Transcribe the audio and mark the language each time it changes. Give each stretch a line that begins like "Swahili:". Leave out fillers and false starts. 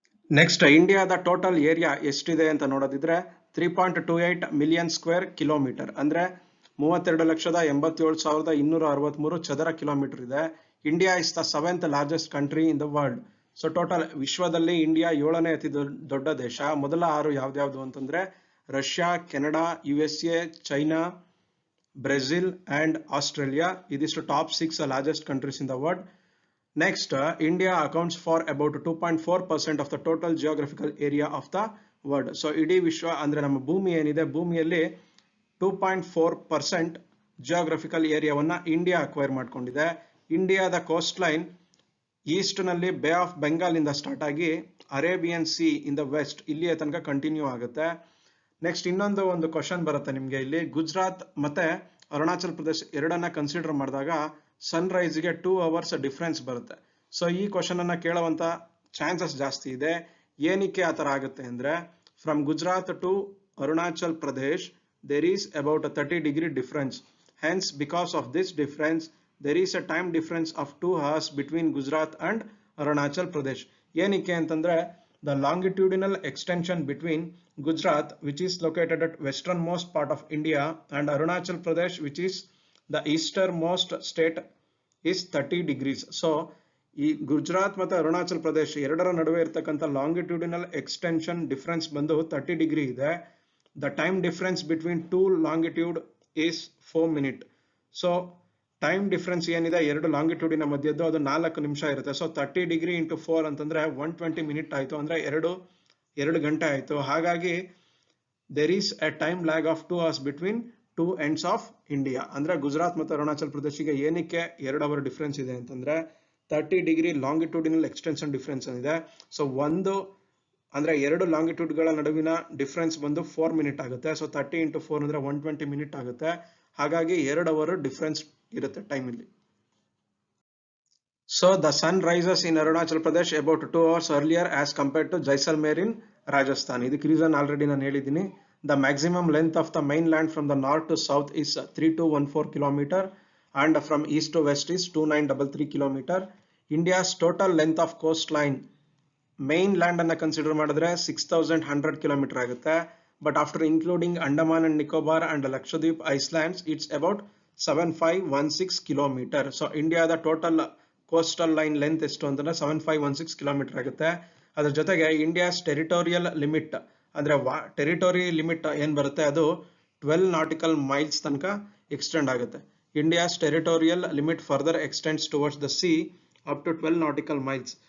Kannada: Next, ಇಂಡಿಯಾದ total area ಎಷ್ಟಿದೆ ಅಂತ ನೋಡೋದಿದ್ರೆ 3.28 ಮಿಲಿಯನ್ ಸ್ಕ್ವೇರ್ ಕಿಲೋಮೀಟರ್, ಅಂದ್ರೆ 32,87,263 ಚದರ ಕಿಲೋಮೀಟರ್ ಇದೆ.
English: India is the 7th largest country in the world.
Kannada: So total ವಿಶ್ವದಲ್ಲಿ ಇಂಡಿಯಾ 7ನೇ ಅತಿ ದೊಡ್ಡ ದೇಶ. ಮೊದಲ 6 ಯಾವ್ದ್ಯಾವ್ದು ಅಂತಂದ್ರೆ Russia, Canada, USA, China, Brazil and Australia.
English: ಇದಿಷ್ಟು top 6 largest countries in the world. Next, India accounts for about 2.4% of the total geographical area of the world.
Kannada: So ಇಡೀ ವಿಶ್ವ ಅಂದ್ರೆ ನಮ್ಮ ಭೂಮಿ ಏನಿದೆ, ಭೂಮಿಯಲ್ಲಿ 2.4% ಜಿಯೋಗ್ರಫಿಕಲ್ ಏರಿಯಾವನ್ನ ಇಂಡಿಯಾ ಅಕ್ವೈರ್ ಮಾಡ್ಕೊಂಡಿದೆ. ಇಂಡಿಯಾದ ಕೋಸ್ಟ್ ಲೈನ್ ಈಸ್ಟ್ ನಲ್ಲಿ ಬೇ ಆಫ್ ಬೆಂಗಾಲ್ ಇಂದ ಸ್ಟಾರ್ಟ್ ಆಗಿ Arabian C in the West ಇಲ್ಲಿಯ ತನಕ ಕಂಟಿನ್ಯೂ ಆಗುತ್ತೆ. ನೆಕ್ಸ್ಟ್ ಒಂದು ಕ್ವಶನ್ ಬರುತ್ತೆ ನಿಮ್ಗೆ ಇಲ್ಲಿ. ಗುಜರಾತ್ ಮತ್ತೆ ಅರುಣಾಚಲ್ ಪ್ರದೇಶ್ ಎರಡನ್ನ ಕನ್ಸಿಡರ್ ಮಾಡಿದಾಗ ಸನ್ ರೈಸ್ಗೆ 2 hours ಡಿಫ್ರೆನ್ಸ್ ಬರುತ್ತೆ. ಸೊ ಈ ಕ್ವಶನ್ ಅನ್ನ ಕೇಳುವಂತ ಚಾನ್ಸಸ್ ಜಾಸ್ತಿ ಇದೆ. ಏನಕ್ಕೆ ಆ ತರ ಆಗುತ್ತೆ ಅಂದ್ರೆ,
English: From Gujarat to Arunachal Pradesh there is about 30 degree difference. Hence because of this difference there is a time difference of 2 hours between Gujarat and Arunachal Pradesh.
Kannada: ಏನಕ್ಕೆ ಅಂತಂದ್ರೆ,
English: the longitudinal extension between Gujarat, which is located at westernmost part of India, and Arunachal Pradesh, which is the easternmost state, is 30 degrees.
Kannada: So ಈ ಗುಜರಾತ್ ಮತ್ತು ಅರುಣಾಚಲ್ ಪ್ರದೇಶ್ ಎರಡರ ನಡುವೆ ಇರತಕ್ಕಂಥ longitudinal extension difference ಬಂದು 30 degree ಇದೆ.
English: The time difference between 2 longitude is 4 minutes.
Kannada: So time difference ಏನಿದೆ ಎರಡು ಲಾಂಗಿಟ್ಯೂಡಿನ ಮಧ್ಯದ್ದು, ಅದು 4 ನಿಮಿಷ ಇರುತ್ತೆ. ಸೊ 30 degree into 4 ಅಂತಂದ್ರೆ 120 minutes ಆಯ್ತು, ಅಂದ್ರೆ 2 ಗಂಟೆ ಆಯ್ತು.
English: ಹಾಗಾಗಿ there is a time lag of 2 hours between 2 ends of India.
Kannada: ಅಂದ್ರೆ ಗುಜರಾತ್ ಮತ್ತು ಅರುಣಾಚಲ್ ಪ್ರದೇಶಿಗೆ ಏನಕ್ಕೆ 2 hour ಡಿಫರೆನ್ಸ್ ಇದೆ ಅಂತಂದ್ರೆ 30 degree ಲಾಂಗಿಟ್ಯೂಡಿನಲ್ ಎಕ್ಸ್ಟೆನ್ಷನ್ ಡಿಫರೆನ್ಸ್ ಇದೆ. ಸೊ ಅಂದ್ರೆ 2 ಲಾಂಗಿಟ್ಯೂಡ್ಗಳ ನಡುವಿನ ಡಿಫರೆನ್ಸ್ ಬಂದು 4 minutes ಆಗುತ್ತೆ. ಸೊ 30 into 4 ಅಂದ್ರೆ 120 minutes ಆಗುತ್ತೆ. ಹಾಗಾಗಿ 2 hour ಡಿಫರೆನ್ಸ್ ಇರುತ್ತೆ ಟೈಮ್ ಇಲ್ಲಿ.
English: So the sun rises in Arunachal Pradesh about 2 hours earlier as compared to Jaisalmer in Rajasthan.
Kannada: ಇದಕ್ಕೆ ರೀಸನ್ ಆಲ್ರೆಡಿ ನಾನು ಹೇಳಿದ್ದೀನಿ.
English: The maximum length of the mainland from the north to south is 3214 km and from east to west is 2933 km. India's total length of coastline mainland
Kannada: ಅನ್ನ consider ಮಾಡಿದ್ರೆ 6100 km ಆಗುತ್ತೆ.
English: But after including Andaman and Nicobar and Lakshadweep Islands, it's about 7516 km.
Kannada: So Indiaದ total coastal line length ಎಷ್ಟು ಅಂತಂದ್ರೆ 7516 km ಆಗುತ್ತೆ. ಅದರ ಜೊತೆಗೆ India's territorial limit ಅಂದ್ರೆ ಟೆರಿಟೋರಿ limit ಏನ್ ಬರುತ್ತೆ ಅದು 12 nautical miles ತನಕ ಎಕ್ಸ್ಟೆಂಡ್ ಆಗುತ್ತೆ.
English: India's territorial limit further extends towards the sea up to 12 nautical miles.